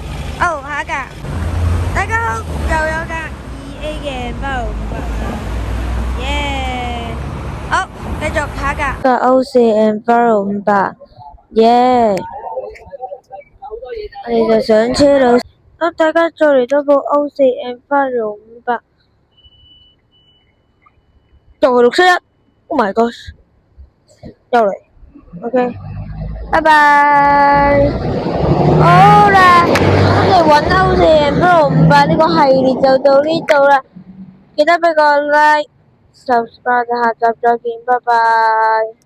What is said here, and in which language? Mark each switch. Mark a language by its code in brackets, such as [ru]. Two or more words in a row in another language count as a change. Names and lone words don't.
[yue] 哦，下一架。大家好，又有架2A 嘅858，耶！好，繼續下一架。架 O4M858，耶！我哋就上車啦。好，大家再嚟多部 O4M858，就係 671。 [en] Oh my god！ [yue] 又嚟。OK。拜拜。好啦，我哋揾O4M858呢個系列就到呢度啦。記得俾個 [en] like、subscribe， [yue] 下集再見，拜拜。